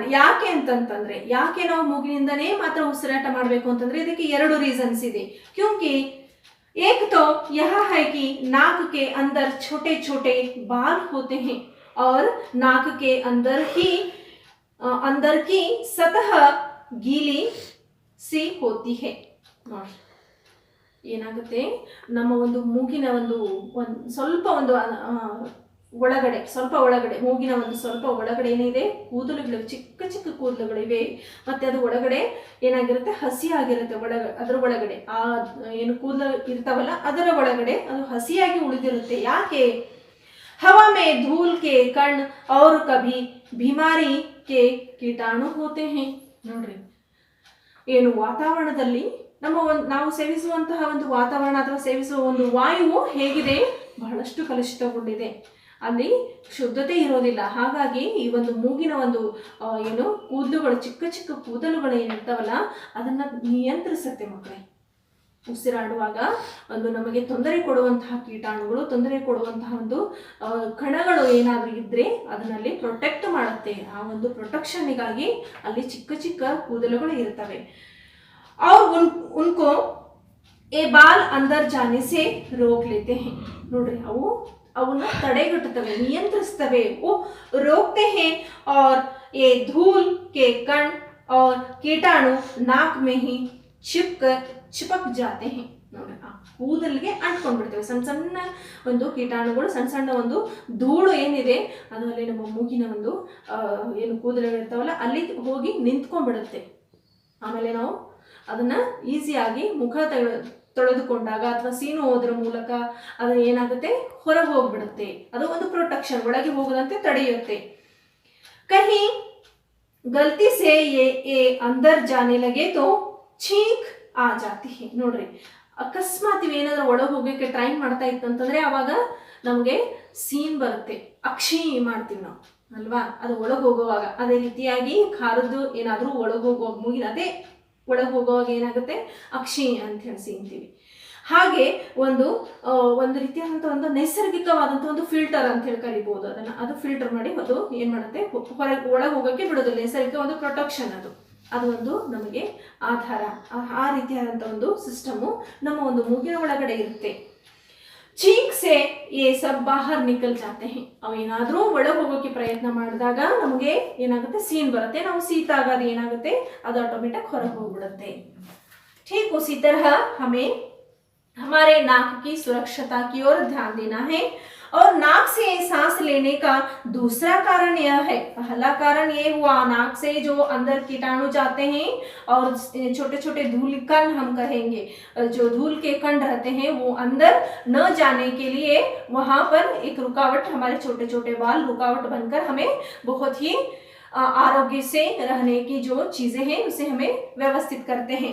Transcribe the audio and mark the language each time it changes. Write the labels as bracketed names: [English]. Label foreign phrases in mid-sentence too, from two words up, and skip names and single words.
[Kannada] ಯಾಕೆ ಅಂತಂತಂದ್ರೆ, ಯಾಕೆ ನಾವು ಮೂಗಿನಿಂದನೇ ಮಾತ್ರ ಉಸಿರಾಟ ಮಾಡಬೇಕು ಅಂತಂದ್ರೆ ಇದಕ್ಕೆ ಎರಡು ರೀಸನ್ಸ್ ಇದೆ. [Hindi] क्योंकि एक तो यह है कि नाक के अंदर छोटे छोटे बाल होते हैं और नाक के अंदर की सतह गीली सी होती है. [Kannada] ಏನಾಗುತ್ತೆ? ನಮ್ಮ ಒಂದು ಮೂಗಿನ ಒಂದು ಸ್ವಲ್ಪ ಒಂದು ಒಳಗಡೆ ಮೂಗಿನ ಒಂದು ಸ್ವಲ್ಪ ಒಳಗಡೆ ಏನಿದೆ? ಕೂದಲುಗಳು, ಚಿಕ್ಕ ಚಿಕ್ಕ ಕೂದಲುಗಳಿವೆ. ಮತ್ತೆ ಅದು ಒಳಗಡೆ ಏನಾಗಿರುತ್ತೆ? ಹಸಿಯಾಗಿರುತ್ತೆ. ಅದರ ಒಳಗಡೆ ಆ ಏನು ಕೂದಲು ಇರ್ತಾವಲ್ಲ ಅದರ ಒಳಗಡೆ ಅದು ಹಸಿಯಾಗಿ ಉಳಿದಿರುತ್ತೆ. ಯಾಕೆ? [Hindi] हवा में धूल के कण और कभी बीमारी के कीटाणु होते हैं. [Kannada] ನೋಡ್ರಿ, ಏನು ವಾತಾವರಣದಲ್ಲಿ ನಾವು ಸೇವಿಸುವಂತಹ ಒಂದು ವಾತಾವರಣ ಅಥವಾ ಸೇವಿಸುವ ಒಂದು ವಾಯುವು ಹೇಗಿದೆ? ಬಹಳಷ್ಟು ಕಲುಷಿತಗೊಂಡಿದೆ. ಅಲ್ಲಿ ಶುದ್ಧತೆ ಇರೋದಿಲ್ಲ. ಹಾಗಾಗಿ ಈ ಒಂದು ಮೂಗಿನ ಒಂದು ಏನು ಕೂದಲುಗಳು, ಚಿಕ್ಕ ಚಿಕ್ಕ ಕೂದಲುಗಳು ಏನಿರ್ತಾವಲ್ಲ ಅದನ್ನ ನಿಯಂತ್ರಿಸುತ್ತೆ ಮಕ್ಕಳೇ. ಉಸಿರಾಡುವಾಗ ಒಂದು ನಮಗೆ ತೊಂದರೆ ಕೊಡುವಂತಹ ಕೀಟಾಣುಗಳು, ತೊಂದರೆ ಕೊಡುವಂತಹ ಒಂದು ಕಣಗಳು ಏನಾದರೂ ಇದ್ರೆ ಅದನ್ನಲ್ಲಿ ಪ್ರೊಟೆಕ್ಟ್ ಮಾಡುತ್ತೆ. ಆ ಒಂದು ಪ್ರೊಟೆಕ್ಷನ್ಗಾಗಿ ಅಲ್ಲಿ ಚಿಕ್ಕ ಚಿಕ್ಕ ಕೂದಲುಗಳು ಇರ್ತವೆ. [Hindi] और उनको ए बाल अंदर जाने से रोक लेते हैं. [Kannada] ನೋಡ್ರಿ, ಅವು ಅವನ್ನ ತಡೆಗಟ್ಟುತ್ತವೆ, ನಿಯಂत्रिಸ್ತವೆ, [Hindi] वो रोकते हैं और ये धूल के कण और कीटाणु नाक में ही चिपक जाते हैं. [Kannada] ನೋಡಿ, ಆ ಕೂದಲಿಗೆ ಅಂಟ್ಕೊಂಡ್ಬಿಡ್ತೇವೆ. ಸಣ್ಣ ಸಣ್ಣ ಒಂದು ಕೀಟಾಣುಗಳು, ಸಣ್ಣ ಸಣ್ಣ ಒಂದು ಧೂಳು ಏನಿದೆ ಅದು ಅಲ್ಲಿ ನಮ್ಮ ಮೂಗಿನ ಒಂದು ಏನು ಕೂದಲಿರ್ತಾವಲ್ಲ ಅಲ್ಲಿ ಹೋಗಿ ನಿಂತ್ಕೊಂಡ್ಬಿಡುತ್ತೆ. ಆಮೇಲೆ ನಾವು ಅದನ್ನ ಈಸಿಯಾಗಿ ಮುಖ ತೊಳೆದುಕೊಂಡಾಗ ಅಥವಾ ಸೀನುವುದರ ಮೂಲಕ ಅದು ಏನಾಗುತ್ತೆ, ಹೊರಗೆ ಹೋಗ್ಬಿಡುತ್ತೆ. ಅದು ಒಂದು ಪ್ರೊಟೆಕ್ಷನ್, ಒಳಗೆ ಹೋಗದಂತೆ ತಡೆಯುತ್ತೆ. [Hindi] कहीं गलती से ये अंदर जाने लगे तो छींक आ जाती है. [Kannada] ನೋಡ್ರಿ, ಅಕಸ್ಮಾತ್ ಇವೇನಾದ್ರೂ ಒಳಗೆ ಹೋಗೋಕೆ ಟ್ರೈ ಮಾಡ್ತಾ ಇತ್ತು ಅಂತಂದ್ರೆ ಅವಾಗ ನಮಗೆ ಸೀನ್ ಬರುತ್ತೆ, ಅಕ್ಷಿ ಮಾಡ್ತೀವಿ ನಾವು ಅಲ್ವಾ, ಅದು ಒಳಗೆ ಹೋಗುವಾಗ. ಅದೇ ರೀತಿಯಾಗಿ ಖಾರದ್ದು ಏನಾದರೂ ಒಳಗೆ ಹೋಗುವಾಗ ಮೂಗಿನ ಅದೇ ಒಳಗೆ ಹೋಗುವಾಗ ಏನಾಗುತ್ತೆ, ಅಕ್ಷಿ ಅಂತ ಹೇಳಿ ಸೀನ್ತೀವಿ. ಹಾಗೆ ಒಂದು ರೀತಿಯಾದಂಥ ಒಂದು ನೈಸರ್ಗಿಕವಾದಂಥ ಒಂದು ಫಿಲ್ಟರ್ ಅಂತ ಹೇಳಿ ಕರಿಬಹುದು ಅದನ್ನ. ಅದು ಫಿಲ್ಟರ್ ಮಾಡಿ ಅದು ಏನ್ ಮಾಡುತ್ತೆ, ಹೊರಗೆ ಒಳಗೆ ಹೋಗೋಕ್ಕೆ ಬಿಡೋದಿಲ್ಲ. ನೈಸರ್ಗಿಕ ಒಂದು ಪ್ರೊಟೆಕ್ಷನ್ ಅದು ಒಂದು ನಮಗೆ ಆಧಾರ. ಆ ರೀತಿಯಾದಂಥ ಒಂದು ಸಿಸ್ಟಮು ನಮ್ಮ ಒಂದು ಮೂಗಿನ ಒಳಗಡೆ ಇರುತ್ತೆ. [Hindi] छींक से ये सब बाहर निकल जाते हैं. [Kannada] ಅವೇನಾದ್ರೂ ಒಳಗೆ ಹೋಗೋಕೆ ಪ್ರಯತ್ನ ಮಾಡಿದಾಗ ನಮಗೆ ಏನಾಗುತ್ತೆ, ಸೀನ್ ಬರುತ್ತೆ. ನಾವು ಸೀತಾಗ ಅದು ಏನಾಗುತ್ತೆ, ಅದು ಆಟೋಮೆಟಿಕ್ ಹೊರಗೆ ಹೋಗ್ಬಿಡುತ್ತೆ. [Hindi] ठीक उसी तरह हमें हमारे नाक की सुरक्षता की ओर ध्यान देना है. और नाक से सांस लेने का दूसरा कारण यह है, पहला कारण ये हुआ नाक से जो अंदर कीटाणु जाते हैं और छोटे छोटे धूल कण हम कहेंगे, जो धूल के कण रहते हैं वो अंदर न जाने के लिए वहां पर एक रुकावट, हमारे छोटे छोटे बाल रुकावट बनकर हमें बहुत ही आरोग्य से रहने की जो चीजें हैं उसे हमें व्यवस्थित करते हैं.